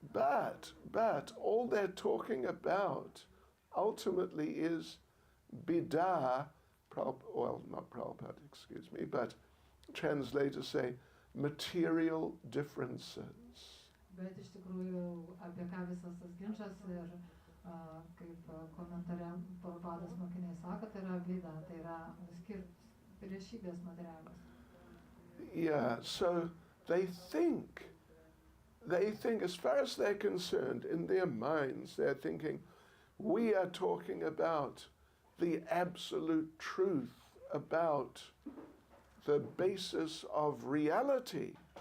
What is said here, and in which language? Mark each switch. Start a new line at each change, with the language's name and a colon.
English: But all they're talking about ultimately is bida, well, not Prabhupada, excuse me, but translators say material differences.
Lithuanian: Bet iš tikrųjų apie ką visas tas ginčas ir kaip komentare Prabhupados mokiniai sako, tai yra bėda, tai yra priešybės materialios.
English: Yeah, so they think, as far as they're concerned, in their minds, they're thinking, we are talking about the absolute truth, about the basis of reality.